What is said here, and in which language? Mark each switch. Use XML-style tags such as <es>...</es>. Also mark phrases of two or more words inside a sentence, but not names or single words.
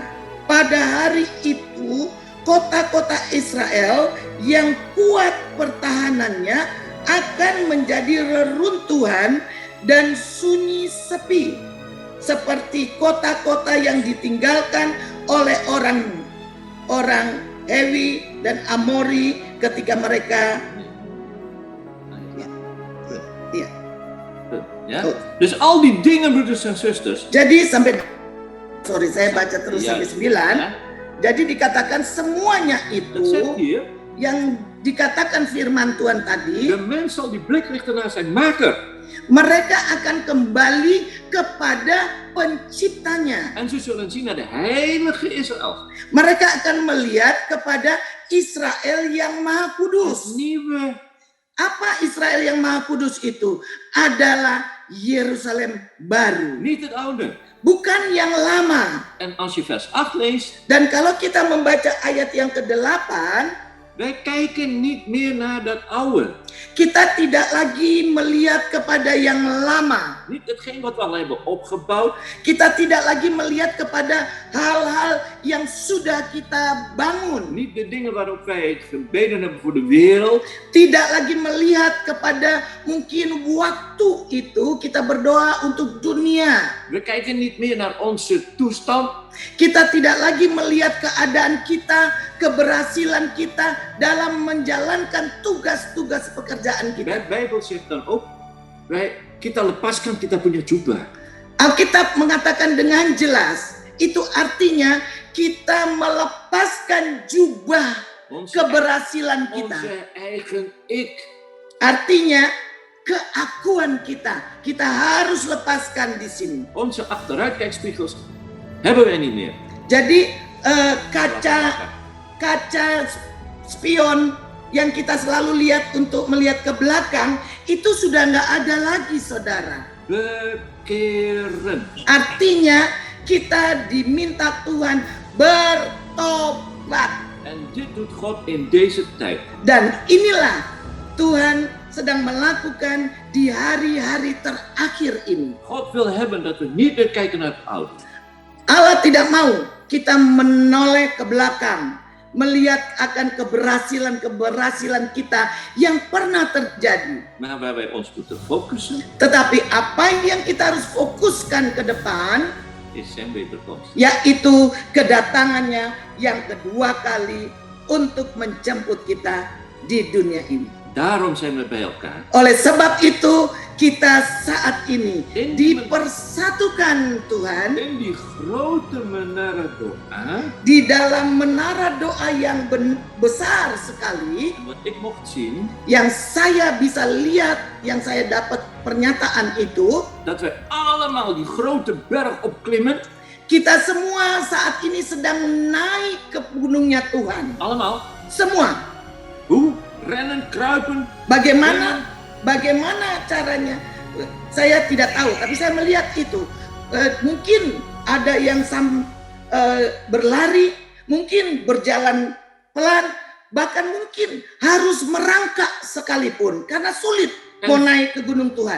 <id>Pada hari itu kota-kota Israel yang kuat pertahanannya akan menjadi reruntuhan dan sunyi sepi, seperti kota-kota yang ditinggalkan oleh orang Hewi dan Amori ketika mereka</id> <nl>Ja? Dus al die dingen, broeders en zusters.</nl> <id>Jadi saya baca terus</id> <nl>Ja.</nl> <id>sampai 9.</id> <nl>Ja,</nl> <id>Jadi dikatakan semuanya</id> <nl>dat</nl> <id>itu</id> <nl>zegt hier.</nl> <id>yang dikatakan firman Tuhan tadi,</id> <nl>De mens zal die blik richten naar zijn maker.</nl> <id>mereka akan kembali kepada penciptanya.</id> <nl>En ze zullen zien naar de heilige Israël.</nl> <id>Mereka akan melihat kepada Israel yang Maha</id> <nl>Het</nl> <id>Kudus.</id> <nl>nieuwe.</nl> <id>Apa Israel yang Maha Kudus itu? Adalah Yerusalem baru,</id> <nl>Niet het oude.</nl> <id>bukan yang lama.</id> <nl>En als je vers 8 leest.</nl> <id>Dan kalau kita membaca ayat yang ke-8,</id> <nl>Wij kijken niet meer naar dat oude.</nl> <id>kita tidak lagi melihat kepada yang lama.</id> <nl>Niet hetgeen wat we al hebben opgebouwd.</nl> <id>Kita tidak lagi melihat kepada hal-hal yang sudah kita bangun.</id> <nl>Niet de dingen waarop wij gebeden hebben voor de wereld.</nl> <id>Tidak lagi melihat kepada mungkin waktu itu kita berdoa untuk dunia.</id> <nl>We kijken niet meer naar onze toestand.</nl> <id>Kita tidak lagi melihat keadaan kita, keberhasilan kita dalam menjalankan tugas-tugas pekerjaan kita.</id> <nl>De Bijbel zegt dan ook,</nl> <id>kita lepaskan kita punya jubah. Alkitab mengatakan dengan jelas, itu artinya kita melepaskan jubah keberhasilan kita.</id> <nl>Onze eigen ik.</nl> <id>Artinya keakuan kita harus lepaskan di sini.</id> <nl>Onze achteruitkijkspiegels hebben wij niet meer.</nl> <id>Jadi kaca spion yang kita selalu lihat untuk melihat ke belakang itu sudah nggak ada lagi, saudara.</id> <nl>Bekeren.</nl> <id>Artinya kita diminta Tuhan bertobat.</id> <nl>En dit doet God in deze tijd.</nl> <id>Dan inilah Tuhan sedang melakukan di hari-hari terakhir ini.</id> <nl>God wil hebben dat we niet meer kijken naar het oude.</nl> <id>Allah tidak mau kita menoleh ke belakang, melihat akan keberhasilan kita yang pernah terjadi.</id> <nl>Maar waar wij ons moeten focussen</nl> <id>Tetapi apa yang kita harus fokuskan ke depan,</id> <nl>is zijn wederkomst.</nl> <id>yaitu kedatangannya yang kedua kali untuk menjemput kita di dunia ini.</id> <nl>Daarom zijn we bij elkaar.</nl> <id>Oleh sebab itu kita saat ini dipersatukan Tuhan</id> <nl>In die grote</nl> <id>menara doa. di dalam menara doa yang besar sekali,</id> <nl>En wat ik mocht zien,</nl> <id>yang saya bisa lihat, yang saya dapat pernyataan itu,</id> <nl>dat wij allemaal die grote berg opklimmen.</nl> <id>kita semua saat ini sedang naik ke gunungnya Tuhan.</id> <nl>Allemaal.</nl> <id>Semua.</id> <nl>Hoe? Rennen, kruipen.</nl> <id>Bagaimana caranya? Saya tidak tahu, tapi saya melihat itu. Mungkin ada yang berlari, mungkin berjalan pelan, bahkan mungkin harus merangkak sekalipun karena sulit mau naik ke gunung Tuhan.</id>